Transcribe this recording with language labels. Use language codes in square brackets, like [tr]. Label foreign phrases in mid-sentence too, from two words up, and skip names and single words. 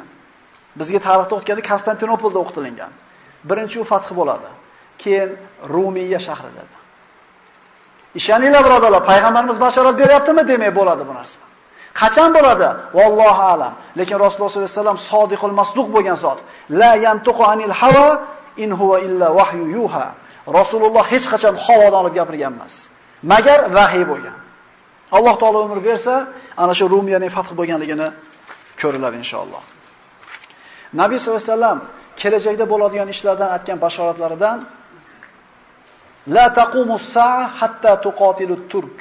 [uz] Bizga tarixda o'tganda Konstantinopolda o'qitilgan. Birinchi u fath bo'ladi. Keyin Rumiya shahri dedi. Ishoninglar birodarlar, payg'ambarimiz bashorat beryaptimi demay bo'ladi bu narsa. Qachon bo'ladi? [ar] والله أعلم. [uz] Lekin Rasululloh [ar] صلى الله عليه وسلم الصادق المصدوق [uz] bo'lgan zot. [ar] لا ينطق عن الهوى إن هو إلا وحي يوحى. [uz] Rasululloh hech qachon havodan olib gapirgan emas. Magar vahiy bo'lgan. Alloh taolo umr bersa, ana shu Rumiyaning fath bo'lganligini ko'riladi inshaalloh. Nabiy [ar] صلى الله عليه وسلم [uz] kelajakda bo'ladigan ishlardan aytgan bashoratlaridan [ar] لا تقوم الساعة حتى تقاتلوا الترك.